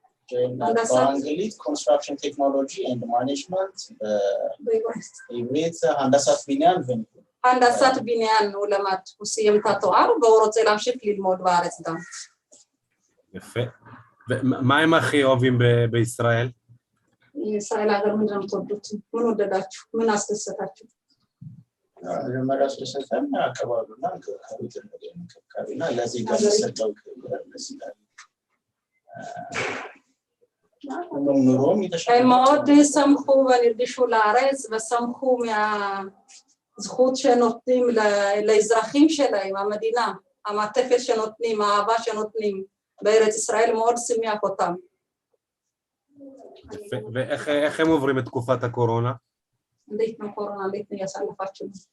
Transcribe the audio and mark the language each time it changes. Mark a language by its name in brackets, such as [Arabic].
[Hebrew] באנגלית [English] construction technology and management, [Hebrew] בעברית הנדסת בניין וניהול. הנדסת בניין הוא למד, הוא סיים את התואר והוא רוצה להמשיך ללמוד בארץ גם. יפה. ומה הם הכי אוהבים בישראל? [Amharic] ישראל ሀገር ምንድን ነው የምትወዱት? ምን ወደዳችሁ? ምን አስደሰታችሁ? መጀመሪያ ስለሰጠን አካባቢውና እንክብካቤና ለዚህ ጋር የሚሰጠው ክብር ደስ ይላል። ኑሮም የተሻለ [Hebrew] מאוד שמחו ונרגשו לארץ ושמחו מהזכות שנותנים לאזרחים שלהם, המדינה, המעטפת שנותנים, האהבה שנותנים בארץ ישראל מאוד שימח אותם. ואיך הם עוברים את תקופת הקורונה? [Amharic] እንዴት ነው ኮሮና እንዴት ነው ያሳለፋችሁ?